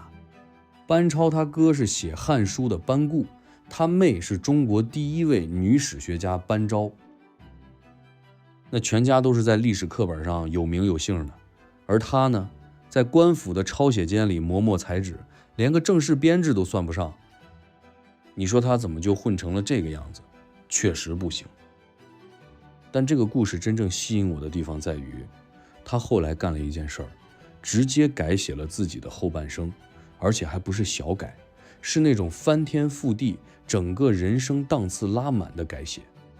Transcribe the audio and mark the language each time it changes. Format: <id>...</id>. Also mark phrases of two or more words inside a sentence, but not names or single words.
<zh>班超他哥是寫《漢書》的班固，他妹是中國第一位女史學家班昭。那全家都是在歷史課本上有名有姓的，而他呢，在官府的抄寫间裡磨墨裁纸，連個正式編制都算不上。你說他怎麼就混成了這個樣子？確實不行。但這個故事真正吸引我的地方在於，他後來幹了一件事兒，直接改寫了自己的後半生，而且還不是小改，是那種翻天覆地，整個人生檔次拉滿的改寫。</zh>